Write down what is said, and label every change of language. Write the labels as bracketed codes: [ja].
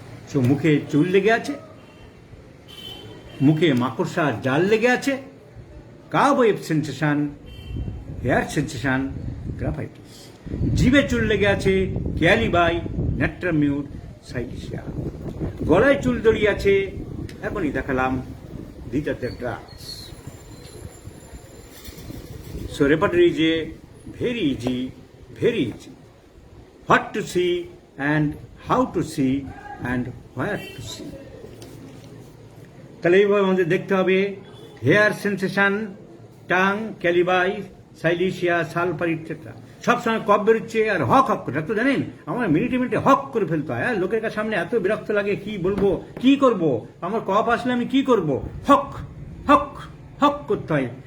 [bn] So মুখে চুল লেগে আছে, মুখে মাকড়সার জাল লেগে আছে, কাবওয়েব সেন্সেশন, হেয়ার সেন্সেশন, গ্রাফাইটিস। জিভে চুল লেগে আছে, ক্যালিবাই, নাট্রামিউর, সাইলিশিয়া। গলায় চুল জড়িয়ে আছে, এখনই দেখালাম, [en] these are the drugs. So repertory is very easy, very easy. What to see and how to see and where to see. [bn] তাহলে এইভাবে আমাদের দেখতে হবে hair sensation, tongue, ক্যালিবাই, silicea, sulphur ইত্যাদি। সবসময় কফ বেরোচ্ছে আর হক হক করে, ডাক্তার জানেন আমার মিনিটে মিনিটে হক করে ফেলতে হয়। লোকের কাছে সামনে এত বিরক্ত লাগে, কি বলবো, কি করব, আমার কফ আসলে আমি কি করব, হক হক হক করতে হয়।